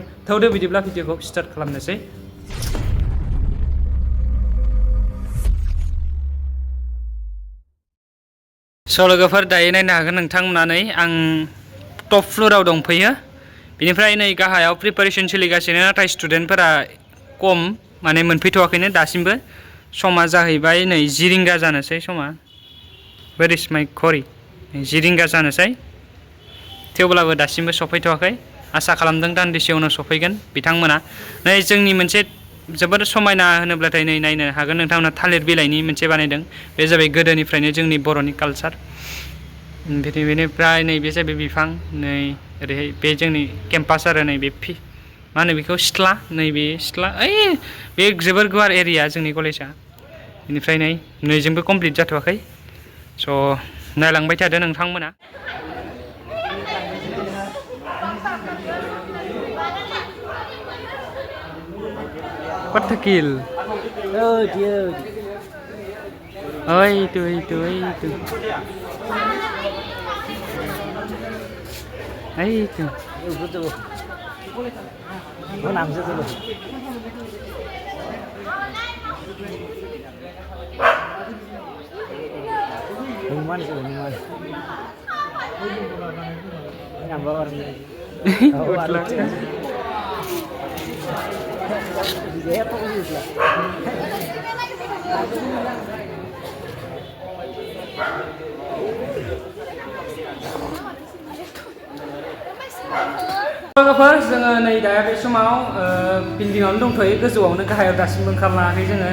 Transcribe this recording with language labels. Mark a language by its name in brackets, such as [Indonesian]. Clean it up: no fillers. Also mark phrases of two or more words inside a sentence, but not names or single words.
[Bodo] थौदो बिदिब्ला भिडिअखौ स्टार्ट खालामनोसै। स' लोगोफोर दायो नायनो हागोन नोंथांमोना, नै आं टप फ्ल'राव दंफैयो। बेनिफ्राय नै गाहायाव प्रिपारेसन सोलिगासिनो, नाथाय स्टुडेन्टफोरा खम, माने मोनफैथ'वाखैनो दासिमबो। समा जाहैबाय नै 10 रिंगा जानोसै समा। [English] Where is my घरि? [Bodo] 10 रिंगा जानोसै, थेवब्लाबो दासिमबो सफैथ'वाखै। आसा खालामदों दान्दिसे उनाव सफैगोन बिथांमोना। नै जोंनि मोनसे जोबोर समायना होनोब्लाथाय नै नायनो हागोन नोंथांमोना थालिर बिलाइनि मोनसे बानायदों। बे जाबाय गोदोनिफ्रायनो जोंनि बर'नि कालचार। बेनिफ्राय नैबे जाबाय बिफां, नै ओरैहाय बे जोंनि केम्पास आरो नैबे मा होनो बेखौ सिथ्ला, नैबे सिथ्ला, ओइ बे जोबोर गुवार एरिया जोंनि कलेजा। बेनिफ्राय नैजोंबो कमप्लिट जाथ'वाखै। स' नायलांबाय थादो नोंथांमोना। [English] What the kill? [Indonesian] Oh dia. Oh itu. Itu. Betul. Oh nangis dulu. Minuman sih, minuman. Nambah orang ini. Dia apa sih lah? [Bodo] लोगोफोर जोङो नै दा बे समाव बिल्डिंआवनो दंथ'यो, गोजौआवनो, गाहायाव दासिमबो ओंखारलाङाखै जोङो।